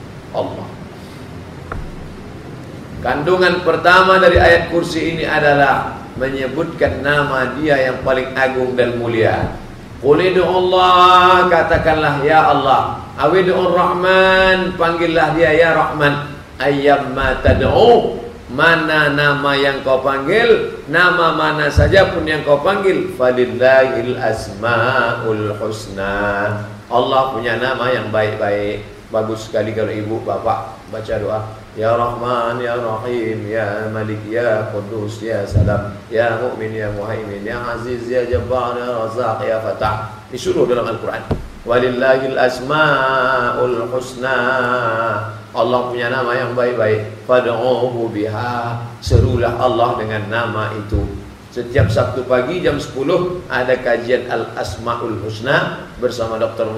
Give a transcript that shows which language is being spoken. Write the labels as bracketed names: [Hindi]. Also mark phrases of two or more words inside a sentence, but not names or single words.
[Indonesian] Kandungan pertama dari ayat kursi ini adalah menyebutkan nama dia yang paling agung dan mulia. [Arabic] Qul Allah, [Indonesian] katakanlah [Arabic] ya Allah. أو ادعوا الرحمن, [Indonesian] panggillah dia [Arabic] ya Rahman. أيا ما تدعوا, [Indonesian] mana nama yang kau panggil, nama mana saja pun yang kau panggil, [Arabic] فلله الأسماء الحسنى. [Indonesian] Allah punya nama yang baik-baik. Bagus sekali kalau ibu bapak baca doa, [Arabic] يا رحمن، يا رحيم، يا مالك، يا قدوس، يا سلام، يا مؤمن، يا مهيمن، يا عزيز، يا جبار، يا رزاق، يا فتاح. [Indonesian] Disuruh dalam Al-Quran. [Arabic] ولله الأسماء الحسنى. [Indonesian] Allah punya nama yang baik-baik. [Arabic] فادعوه بها. [Indonesian] Serulah Allah dengan nama itu. Setiap Sabtu pagi jam 10 ada kajian Al-Asmaul Husna bersama Dr.